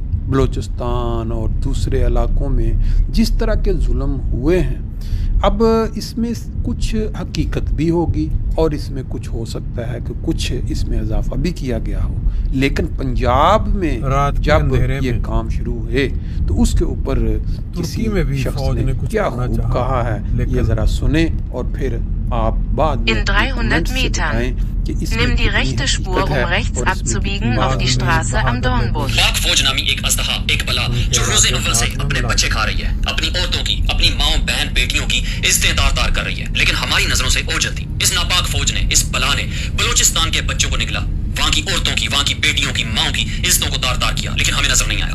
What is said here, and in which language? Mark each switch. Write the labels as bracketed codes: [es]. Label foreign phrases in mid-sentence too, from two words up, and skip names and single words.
[ur] بلوچستان اور دوسرے علاقوں میں جس طرح کے ظلم ہوئے ہیں، اب اس میں کچھ حقیقت بھی ہوگی اور اس میں کچھ ہو سکتا ہے کہ کچھ اس میں اضافہ بھی کیا گیا ہو، لیکن پنجاب میں جب یہ کام شروع ہوئے تو اس کے اوپر کسی شخص نے کیا خوب کہا ہے، یہ ذرا سنیں اور پھر آپ بعد میں [de] In 300 Metern nimm die rechte Spur, um rechts abzubiegen auf die Straße am Dornbusch. [ur] پاک فوج نامی ایک اسلحہ، ایک بلا جو روز اول سے اپنے بچے کھا رہی ہے، اپنی عورتوں کی، اپنی ماؤں بہن بیٹیوں کی عزتیں تار کر رہی ہے، لیکن ہماری نظروں سے اوجھل تھی۔ اس ناپاک فوج نے، اس بلا نے بلوچستان کے بچوں کو نگلا، وہاں کی عورتوں کی، وہاں کی بیٹیوں کی، ماؤں کی عزتوں کو تار کیا، لیکن ہمیں نظر نہیں آیا۔